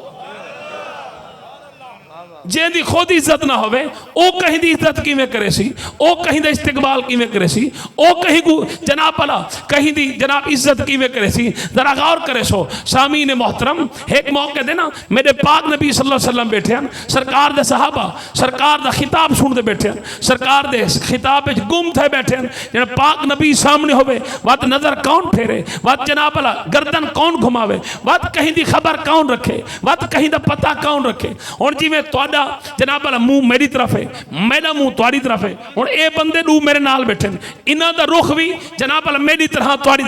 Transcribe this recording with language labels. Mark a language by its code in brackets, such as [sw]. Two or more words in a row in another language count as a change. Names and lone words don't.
[skr] جیندی خود عزت نہ ہووے او کہیں دی عزت کیویں کرے سی، او کہیں دا استقبال کیویں کرے سی، او کہیں کو جناب بھلا کہیں دی جناب عزت کیویں کرے سی. ذرا غور کرے سو سامعین محترم، اک موقعے دے نا میرے پاک نبی [ar] صلى الله عليه وسلم [skr] بیٹھے ہیں، سرکار دے صحابہ سرکار دا خطاب سنتے بیٹھے ہیں، سرکار دے خطاب وچ گم تھے بیٹھے ہیں. جب پاک نبی سامنے ہووے وت نظر کون پھیرے، وت جناب بھلا گردن کون گھماوے، وت کہیں دی خبر کون رکھے، وت کہیں دا پتہ کون رکھے. اور جیویں جناب والا منہ میری طرف ہے، میرا منہ تہاڈی طرف ہے. ہن یہ بندے دو میرے نال بیٹھے، انہاں دا رخ بھی جناب والا میری طرح تہاڈی.